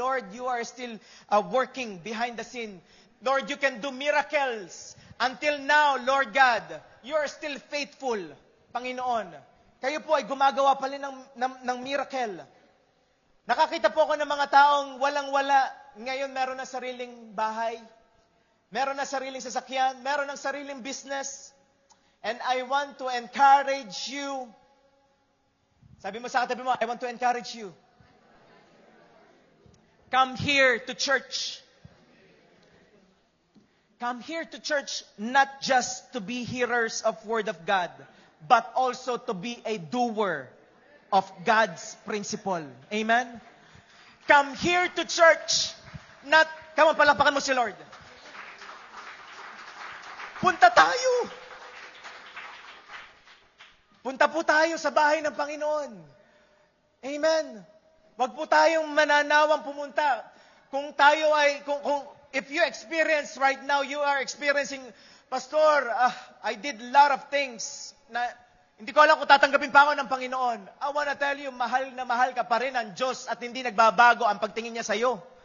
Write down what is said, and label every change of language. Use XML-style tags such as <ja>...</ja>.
<en>Lord, you are still working behind the scene. Lord, you can do miracles. Until now, Lord God, you are still faithful, Panginoon.</en> <tl>Kayo po ay gumagawa pa rin ng miracle. Nakakita po ako ng mga taong walang-wala. Ngayon, meron na sariling bahay. Meron na sariling sasakyan. Meron na sariling business.</tl> <en>And I want to encourage you.</en> <tl>Sabi mo sa katabi mo,</tl> <en>I want to encourage you. Come here to church. Come here to church not just to be hearers of Word of God, but also to be a doer of God's principle. Amen? Come here to church. Come on,</en> <tl>palapakan mo si Lord. Punta tayo. Punta po tayo sa bahay ng Panginoon. Amen. Wag po tayong mananawang pumunta. Kung tayo ay,</tl> <en>if you experience right now, you are experiencing, Pastor, I did a lot of things</en> <tl>na hindi ko alam kung tatanggapin pa ako ng Panginoon.</tl> <en>I wanna tell you,</en> <tl>mahal na mahal ka pa rin ng Diyos at hindi nagbabago ang pagtingin niya sa'yo.</tl>